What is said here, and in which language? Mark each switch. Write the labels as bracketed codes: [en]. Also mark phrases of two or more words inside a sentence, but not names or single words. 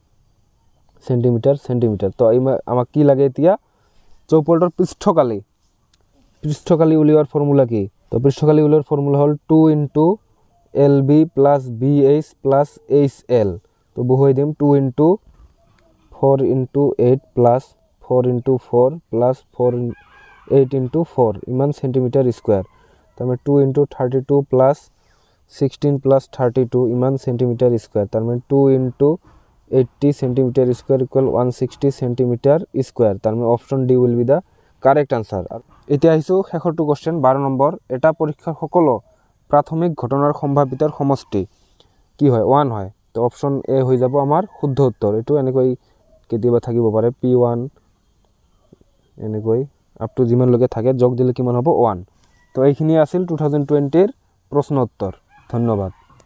[as] তো আমাক কি লাগে এতিয়া চৌপলটোৰ পৃষ্ঠকালি উলিওৱাৰ ফৰ্মুলা কি তো পৃষ্ঠকালি উলিওৱাৰ ফৰ্মুলা হল [en] 2 into LB plus BH plus HL [as] তো বহুৱাই দিম [en] 2 into 4 into 8 plus 4 into 4 plus 8 into 4 ইমান centimeter square [as] তার মানে [en] 2 into 32 plus 16 plus 32 ইমান centimeter square [as] তার মানে 2 into 80 [en] centimeter square equal 160 centimeter square [as] তার মানে [en] option D will be the correct answer [as] এতিয়া আহিছো শেষৰটো কোশ্চেন 12 নম্বৰ এটা পৰীক্ষাৰ সকলো প্ৰাথমিক ঘটনাৰ সম্ভাৱিতাৰ সমষ্টি কি হয় 1 হয় তো [en] option A [as] হৈ যাব আমাৰ শুদ্ধ উত্তৰ এটো এনেকৈ কেতিয়াবা থাকিব পাৰে p1 এনেকৈ [en] up to [as] যিমান লগে থাকে যোগ দিলে কিমান হ'ব 1 তো এইখিনি আছিল 2020 ৰ প্ৰশ্ন উত্তৰ ধন্যবাদ